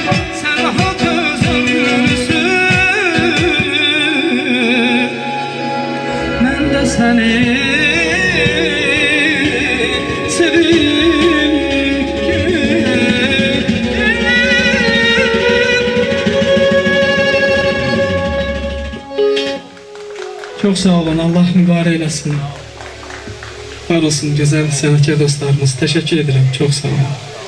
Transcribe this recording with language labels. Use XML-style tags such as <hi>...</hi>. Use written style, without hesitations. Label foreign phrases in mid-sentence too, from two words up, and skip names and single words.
<az>Sən rahat öz ömrünü sür, mən də səni sevim gedim. Çok sağ olun, Allah mübarək eləsin. Var olsun güzel sənətkar dostlarımız.</az> <tr>Teşekkür ederim, çok sağ olun.</tr>